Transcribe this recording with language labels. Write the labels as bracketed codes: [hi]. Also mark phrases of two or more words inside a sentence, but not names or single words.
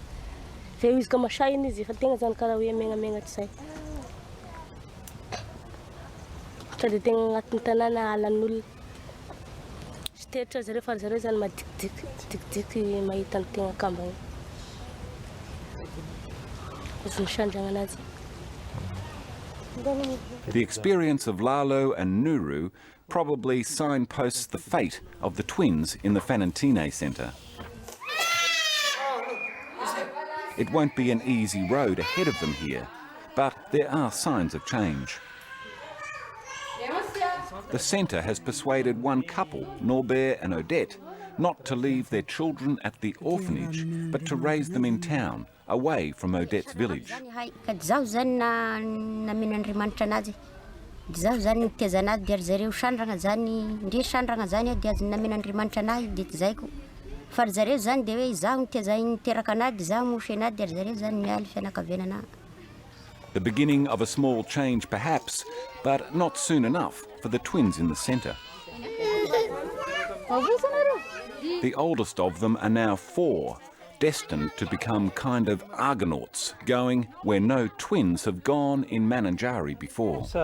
[mg] Fa izy ka masahy iny izy fa tegna zany karaha hoe megnamegna tsy zay. Sady tegna agnatin'ny tanàna halan'olona. Sy teritra zareo fa zareo zany madikidikidikidikidika mahita ny tegna kamba iny. Izy misandragna anazy. [en] The experience of Lalo and Nuru probably signposts the fate of the twins in the Fanantene Centre. It won't be an easy road ahead of them here, but there are signs of change. The centre has persuaded one couple, Norbert and Odette, not to leave their children at the orphanage, but to raise them in town, away from Odette's village. [mg] Zaho zany namen'Andriamanitra anazy. Zaho zany niteza anazy dia zareo sandrana zany, ndre sandrana zany dia azo namen'Andriamanitra anazy dia zaiko. Fa zareo zany dia hoe zaho niteraka anazy, zaho mosy anazy dia zareo zany mialy fianakavianana. [en] The beginning of a small change perhaps, but not soon enough for the twins in the centre. The oldest of them are now 4, destined to become kind of Argonauts, going where no twins have gone in Mananjary before.